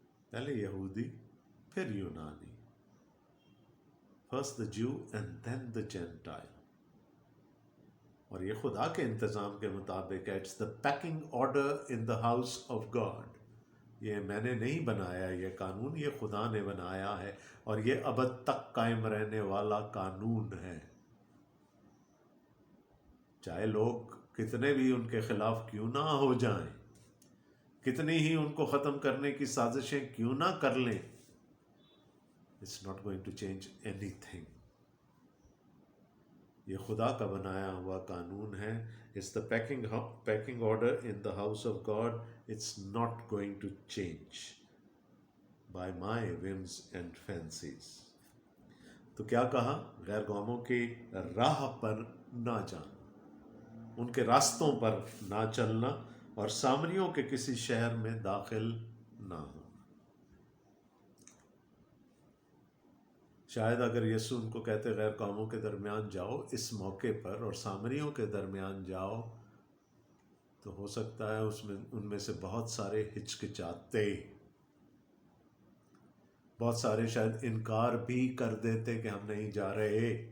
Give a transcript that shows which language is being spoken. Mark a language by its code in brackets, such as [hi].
[ur] پہلے یہودی، پھر یونانی، [en] first the Jew and then the Gentile۔ [ur] اور یہ خدا کے انتظام کے مطابق ہے، [en] It's the pecking order in the house of God. [ur] یہ میں نے نہیں بنایا یہ قانون، یہ خدا نے بنایا ہے، اور یہ ابد تک قائم رہنے والا قانون ہے۔ چاہے لوگ کتنے بھی ان کے خلاف کیوں نہ ہو جائیں، کتنی ہی ان کو ختم کرنے کی سازشیں کیوں نہ کر لیں، [en] it's not going to change anything. [ur] یہ خدا کا بنایا ہوا قانون ہے. [en] It's the pecking order in the house of God. It's not going to change by my whims and fancies. [ur] تو کیا کہا؟ غیر قوموں کی راہ پر نہ جانا، ان کے راستوں پر نہ چلنا، اور سامریوں کے کسی شہر میں داخل نہ ہو. شاید اگر یسوع ان کو کہتے غیر قوموں کے درمیان جاؤ اس موقع پر اور سامریوں کے درمیان جاؤ، تو ہو سکتا ہے ان میں سے بہت سارے ہچکچاتے، بہت سارے شاید انکار بھی کر دیتے کہ ہم نہیں جا رہے.